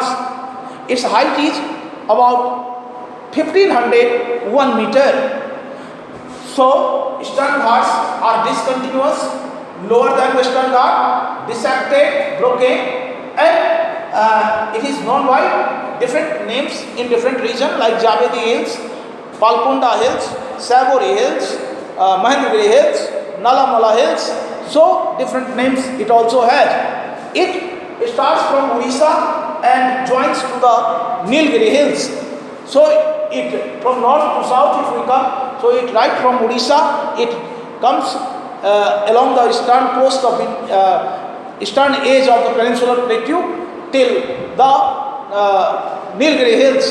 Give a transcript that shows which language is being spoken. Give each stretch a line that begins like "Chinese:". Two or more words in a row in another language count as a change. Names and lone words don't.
English: Its height is about 1501 meter. So Eastern Ghats are discontinuous, lower than Western Ghats, dissected, broken, and it is known by different names in different regions like Javedi Hills, Falkunda Hills, Sabori Hills, Mahendragiri Hills, Nala Hills. So different names it also has. It starts from Odisha and joins to the Nilgiri Hills. So it from north to south if we come, so it right from Odisha, it comes along the eastern coast of eastern edge of the peninsular plateau till the Nilgiri Hills.